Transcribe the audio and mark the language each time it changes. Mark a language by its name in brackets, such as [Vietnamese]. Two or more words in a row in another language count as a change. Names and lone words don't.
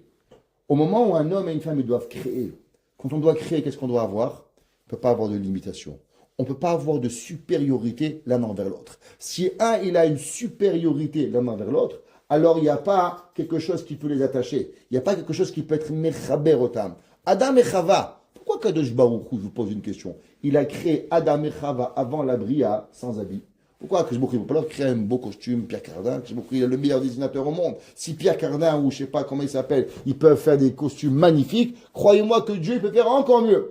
[French] Au moment où un homme et une femme ils doivent créer, quand on doit créer, qu'est-ce qu'on doit avoir? On ne peut pas avoir de limitation. On ne peut pas avoir de supériorité l'un envers l'autre. Si un, il a une supériorité l'un envers l'autre, alors il n'y a pas quelque chose qui peut les attacher. Il n'y a pas quelque chose qui peut être [Hebrew] מחבר אותם. [French] Adam et Chava, pourquoi [Hebrew] קדוש ברוך הוא, [French] je vous pose une question, il a créé Adam et Chava avant la Bria sans habit? Pourquoi [Hebrew] קדוש ברוך הוא [French] ne peut pas leur créer un beau costume, Pierre Cardin? [Hebrew] קדוש ברוך הוא, [French] il est le meilleur dessinateur au monde. Si Pierre Cardin, ou je ne sais pas comment il s'appelle, ils peuvent faire des costumes magnifiques, croyez-moi que Dieu peut faire encore mieux.